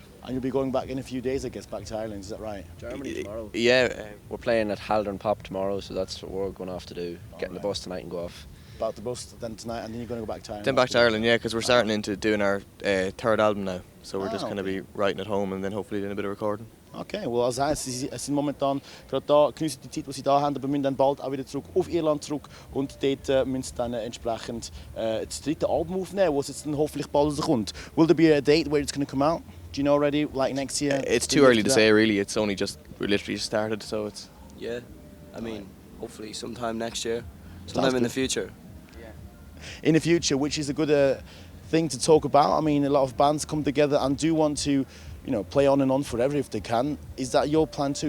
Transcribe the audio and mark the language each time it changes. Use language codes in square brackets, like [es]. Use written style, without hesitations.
[en] And you'll be going back in a few days, I guess, back to Ireland. Is that right? Germany tomorrow. Yeah. We're playing at Haldern Pop tomorrow, so that's what we're going off to do. Getting the right. bus tonight and go off. About the bus then tonight, and then you're going to go back to Ireland. Then back to Ireland, yeah, because we're starting into doing our third album now. So we're just Ah, going to be writing at home and then hopefully doing a bit of recording. Okay, well, [de] also Sie sind momentan gerade da, geniessen die Zeit, die sie da haben, aber müssen dann bald auch wieder zurück auf Irland zurück und dort müssen sie dann entsprechend das dritte Album aufnehmen, wo es jetzt dann hoffentlich bald rauskommt. [en] Will there be a date where it's going to come out? Do you know already, like next year? It's too early to say, really. It's only we literally just started, so it's. Yeah, I mean, hopefully sometime next year, sometime in the future. In the future, which is a good thing to talk about. I mean, a lot of bands come together and do want to, play on and on forever if they can. Is that your plan too?